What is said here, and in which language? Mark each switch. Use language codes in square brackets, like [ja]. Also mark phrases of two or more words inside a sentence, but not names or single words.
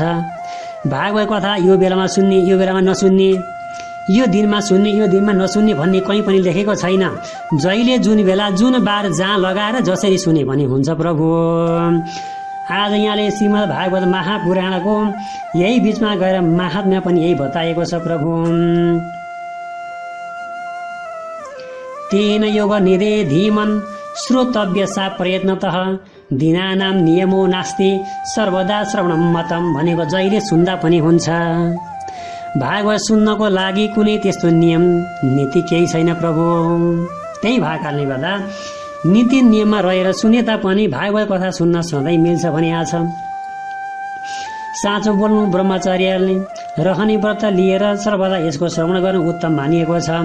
[ne] भागवत कथा यो बेलामा सुन्ने, यो बेलामा नसुन्ने, यो दिनमा सुन्ने, यो दिनमा नसुन्ने भन्ने कहीँ पनि लेखेको छैन। जहिले जुन बेला जुन बार जहाँ लगाएर जसरी सुने पनि हुन्छ प्रभु। आज यहाँले श्रीमद् भागवत महापुराणको यही बीचमा गएर महात्म्य पनि यही बताएको छ प्रभु। [sa] तेन योग निधे धीमन् श्रोतव्य सा प्रयत्नतः दीनानां नियमो नास्ति सर्वदा श्रवणं मतम् [ne] भनेको जहिले सुन्दा पनि हुन्छ। भागवत सुन्नको लागि कुनै त्यस्तो नियम नीति केही छैन प्रभु। त्यही भएको कारणले गर्दा नीति नियममा रहेर सुने तापनि भागवत कथा सुन्न सधैँ मिल्छ भने आज साँचो बोल्नु ब्रह्मचर्यले रहने व्रत लिएर सर्वदा यसको श्रवण गर्नु उत्तम मानिएको छ।